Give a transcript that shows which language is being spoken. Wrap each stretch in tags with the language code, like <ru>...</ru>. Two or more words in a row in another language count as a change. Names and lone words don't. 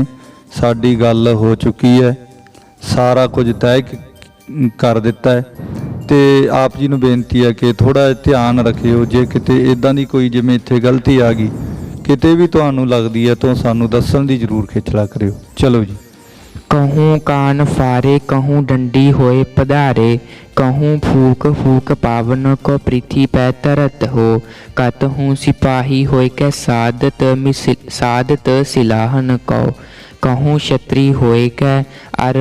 <pa>ਸਾਡੀ ਗੱਲ ਹੋ ਚੁੱਕੀ ਹੈ, ਸਾਰਾ ਕੁਝ ਤੈਅ ਕਰ ਦਿੱਤਾ ਹੈ। ਤੇ ਆਪ ਜੀ ਨੂੰ ਬੇਨਤੀ ਹੈ ਕਿ ਥੋੜ੍ਹਾ ਧਿਆਨ ਰੱਖਿਓ, ਜੇ ਕਿਤੇ ਇੱਦਾਂ ਦੀ ਕੋਈ ਜਿਵੇਂ ਇੱਥੇ ਗਲਤੀ ਆ ਗਈ ਕਿਤੇ ਵੀ ਤੁਹਾਨੂੰ ਲੱਗਦੀ ਹੈ ਤਾਂ ਸਾਨੂੰ ਦੱਸਣ ਦੀ ਜ਼ਰੂਰ ਖੇਚਲਾ ਕਰਿਓ। ਚਲੋ ਜੀ। ਕਹੂੰ ਕਾਨ ਫਾਰੇ ਕਹੂੰ ਡੰਡੀ ਹੋਏ ਪਧਾਰੇ, ਕਹੂੰ ਫੂਕ ਫੂਕ ਪਾਵਨ ਕੋ ਪ੍ਰਿਥਵੀ ਪੈ ਤਰਤ ਹੋ, ਕਹੂੰ ਸਿਪਾਹੀ ਹੋਏ ਕੈ ਸਾਦਤ ਸਿਲਾਹਨ ਕੋ, ਕਹੂੰ ਛਤ੍ਰੀ ਹੋਏ ਕੈ ਅਰ</pa>